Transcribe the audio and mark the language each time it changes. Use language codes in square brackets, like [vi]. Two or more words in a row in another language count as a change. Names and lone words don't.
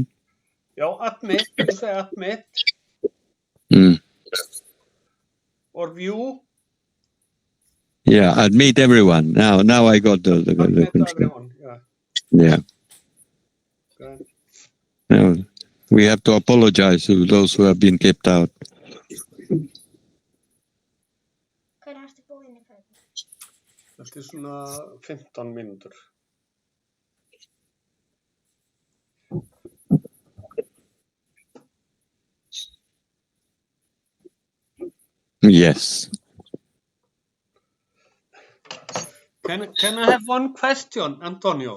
[en] Yeah, admit. You say admit. Or view. Yeah, admit everyone. Now I got the everyone. Yeah. Okay. Now we have to apologize to those who have been kept out. [is] Þetta svona 15 mínútur. [en] Yes. Can I have one question, Antonio?